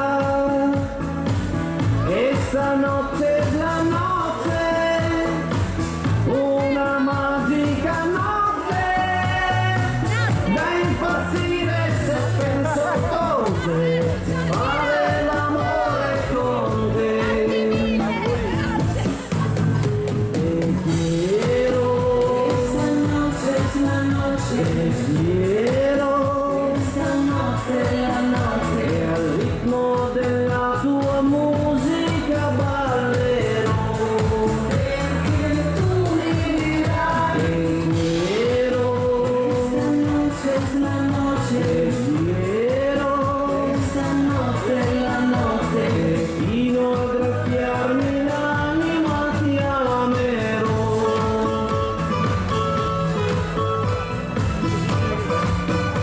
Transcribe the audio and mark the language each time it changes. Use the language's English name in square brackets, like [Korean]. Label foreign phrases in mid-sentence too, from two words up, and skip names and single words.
[Italian] E stanotte è la notte, una magica notte, da impazzire se penso cose, fare l'amore con te. [Spanish] E quiero, esta noche es la noche, quiero, esta noche es la noche, [Italian] e al ritmo della tua musica ballerò, perché tu mi dirai, [Spanish] quiero, esta noche es la noche, quiero, esta noche es la noche, [Italian] e fino a graffiarmi l'anima ti amerò.